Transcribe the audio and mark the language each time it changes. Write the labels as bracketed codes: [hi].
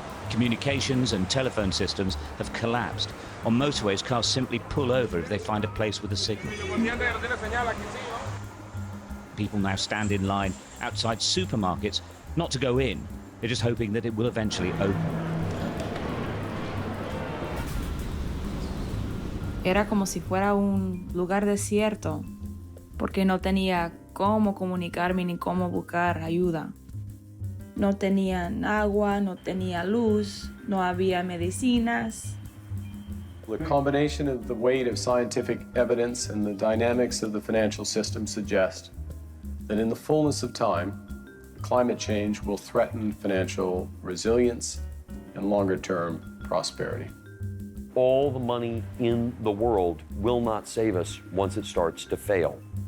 [en] Communications and telephone systems have collapsed. On motorways, cars simply pull over if they find a place with a signal. People now stand in line outside supermarkets, not to go in. They're just hoping that it will eventually open. [es] Era como si fuera un lugar desierto, porque no tenía cómo comunicarme ni cómo buscar ayuda. No tenían agua, no tenía luz, no había medicinas. [en] The combination of the weight of scientific evidence and the dynamics of the financial system suggest that in the fullness of time, climate change will threaten financial resilience and longer-term prosperity. All the money in the world will not save us once it starts to fail.